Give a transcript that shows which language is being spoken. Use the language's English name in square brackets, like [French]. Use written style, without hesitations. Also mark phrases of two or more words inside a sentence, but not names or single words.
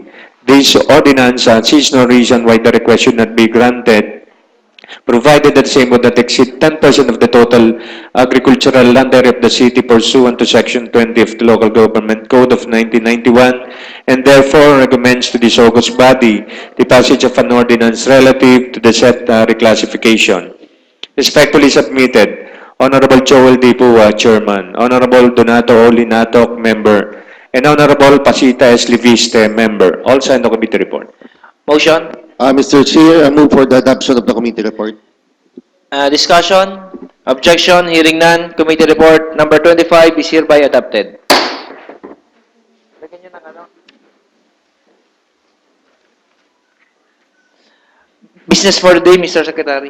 [English] This ordinance sees no reason why the request should not be granted, provided that the same would not exceed 10% of the total agricultural land area of the city pursuant to Section 20 of the Local Government Code of 1991, and therefore recommends to this august body the passage of an ordinance relative to the said reclassification. Respectfully submitted, Honorable Joel D. Pua, Chairman, Honorable Donato O. Linatok, Member, and Honorable Pasita S. Liviste, Member. All signed the committee report. Motion. Mr. Chair, I move for the adoption of the committee report. Discussion. Objection. Hearing none. Committee report number 25 is hereby adopted. Business for the day, Mr. Secretary.